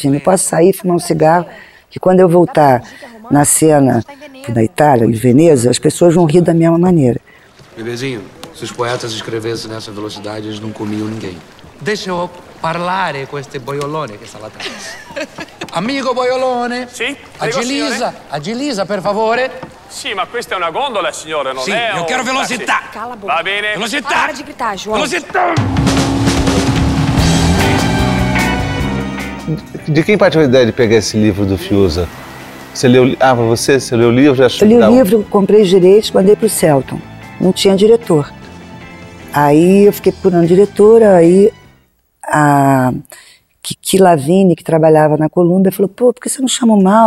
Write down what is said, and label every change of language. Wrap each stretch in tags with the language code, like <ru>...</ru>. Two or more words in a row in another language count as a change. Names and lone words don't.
<pt>Eu posso sair, fumar um cigarro, que quando eu voltar na cena da Itália, de Veneza, as pessoas vão rir da mesma maneira. Bebezinho, se os poetas escrevessem nessa velocidade, eles não comiam ninguém. Deixa eu parlare com este boiolone que está lá atrás. Amigo boiolone.</pt> <it>Sì, prego, agilizza, per favore. Sì, ma questa è una gondola, signore, non sì, è io quero velocità. Sì.</it> <pt>Cala a boca.</pt> <it>Va bene. Velocità.</it> <pt>Para de gritar, João.</pt> <it>Velocità.</it> <pt>De quem partiu a ideia de pegar esse livro do Fiuza? Você leu... Ah, para você? Você leu o livro? Já achou? Eu li o livro, comprei os direitos, mandei para o Celton. Não tinha diretor. Aí eu fiquei procurando diretora, aí a Kiki Lavigne, que trabalhava na Columbia, falou, pô, por que você não chama o Mauro?</pt>